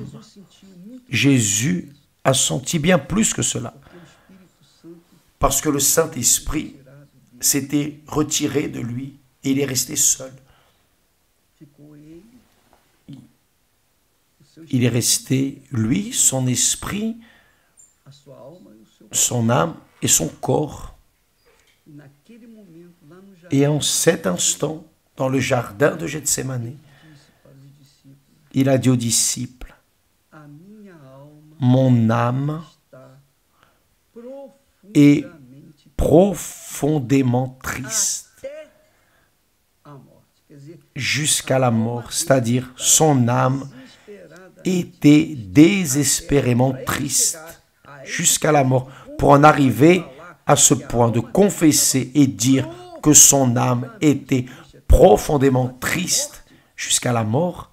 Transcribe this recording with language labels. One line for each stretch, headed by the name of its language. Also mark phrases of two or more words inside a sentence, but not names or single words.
Portuguese: sentiu muito
French: Jésus a senti bien plus que cela,
Portuguese: que o Espírito Santo
French: parce que le Saint-Esprit s'était retiré de lui et il est resté seul.
Portuguese: ficou ele, o seu
French: Il est resté, lui, son esprit,
Portuguese: a sua alma e o seu
French: son âme et son corps.
Portuguese: e naquele momento lá no jardim
French: Et en cet instant, dans le jardin de Gethsémani,
Portuguese: disse para os discípulos:
French: il a dit aux disciples,
Portuguese: a minha alma
French: mon âme
Portuguese: está
French: est
Portuguese: profundamente
French: profondément triste
Portuguese: até
French: jusqu'à la mort, c'est-à-dire son âme était désespérément triste jusqu'à la mort, pour en arriver à ce point de confesser et dire que son âme était profondément triste jusqu'à la mort.